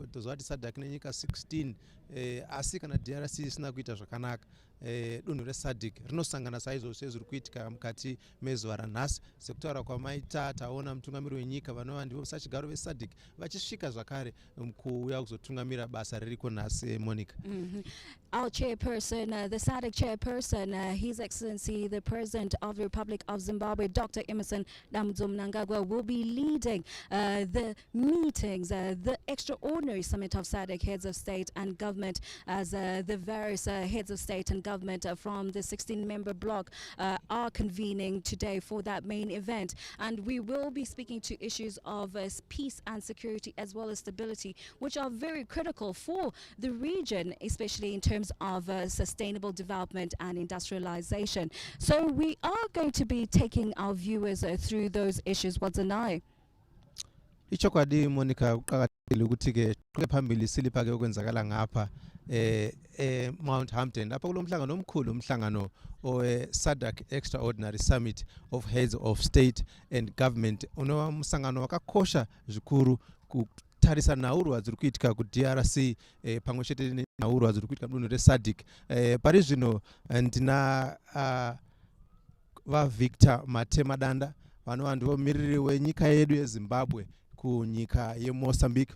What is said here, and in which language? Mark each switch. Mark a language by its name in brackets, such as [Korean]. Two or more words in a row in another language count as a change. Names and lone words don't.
[Shona] Toziva kuti Sadc nenyika 16, asi kana DRC isina kuita zvakanaka, dunhu reSadc rinosangana saizvozvo sezviri kuitika mukati mezuva ranhasi. Sekutaura kwamaita taona mutungamiri wenyika vanova ndivo musachigaro veSadc vachisvika zvakare kuuya kuzotungamira basa ririko nhasi. [English] Monica, our chairperson, the Sadc chairperson, His Excellency the President of the Republic of Zimbabwe, Dr. Emmerson Mnangagwa, will be leading the meetings, the extraordinary summit of Sadc heads of state and government, as the various heads of state and government from the 16-member bloc are convening today for that main event. And we will be speaking to issues of peace and security as well as stability, which are very critical for the region, especially in terms of sustainable development and industrialization. So we are going to be taking our viewers through those issues. What's an eye? [North Ndebele] ichokwadi Monica, kuqakathekile ukuthi ke phambili silipha ke okwenzakala ngapha Mount Hampton lapha kulo mhlangano omkhulu, umhlangano Sadc Extraordinary Summit of Heads of State and Government, [Shona] unomhlangano wakakosha zvikuru kutarisa naurwa dziri kuitika kuDRC pamwe chete naurwa dziri kuitika mudunhu reSadc. Pari zvino ndina vaVictor Matemadanda vanova ndivo mumiriri wenyika yedu yeZimbabwe kunyika yeMozambique.